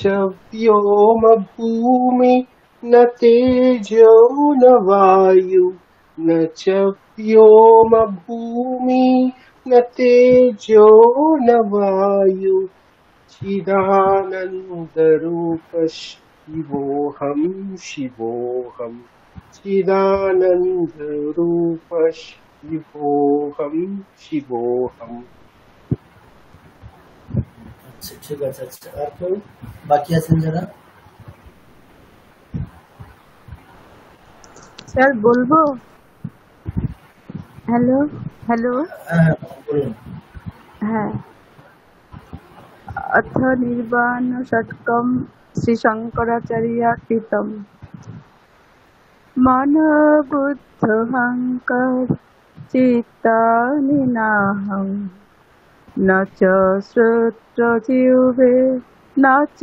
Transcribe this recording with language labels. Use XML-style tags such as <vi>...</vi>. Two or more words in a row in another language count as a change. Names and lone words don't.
<sa>व्योमभूमि न तेजो न वायु न च व्योमभूमि न तेजो न वायु चिदानन्दरूप शिवोऽहं शिवोऽहं चिदानन्दरूप शिवोऽहं शिवोऽहं।</sa> <bn>আচ্ছা ঠিক আছে। আচ্ছা আর কেউ বাকি আছেন যারা? স্যার বলবো? হ্যালো হ্যালো হ্যাঁ বলুন। হ্যাঁ,</bn> <sa>अथ निर्वाण षट्कं श्री शंकराचार्य कृतं मन बुद्ध अहंकार चित्तानि नाहं न च श्रोत्र जिह्वे न च</sa>